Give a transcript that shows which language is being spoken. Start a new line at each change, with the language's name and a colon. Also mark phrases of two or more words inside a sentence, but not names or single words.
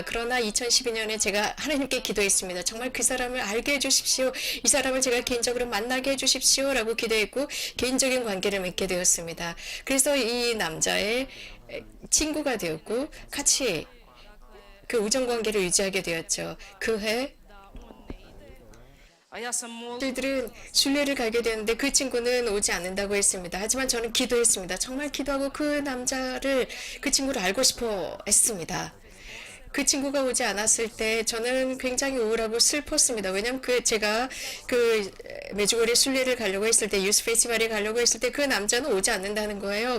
Korean: 그러나 2012년에 제가 하나님께 기도했습니다. 정말 그 사람을 알게 해주십시오. 이 사람을 제가 개인적으로 만나게 해주십시오. 라고 기도했고 개인적인 관계를 맺게 되었습니다. 그래서 이 남자의 친구가 되었고 같이 그 우정 관계를 유지하게 되었죠. 그해
Croatian: A ja sam molila
Korean: 저희들은 순례를 가게 되었는데 그 친구는 오지 않는다고 했습니다. 하지만 저는 기도했습니다. 정말 기도하고 그 친구를 알고 싶어 했습니다. 그 친구가 오지 않았을 때 저는 굉장히 우울하고 슬펐습니다. 왜냐하면 제가 메주고리 순례를 가려고 했을 때 유스 페스티벌에 가려고 했을 때 그 남자는 오지 않는다는 거예요.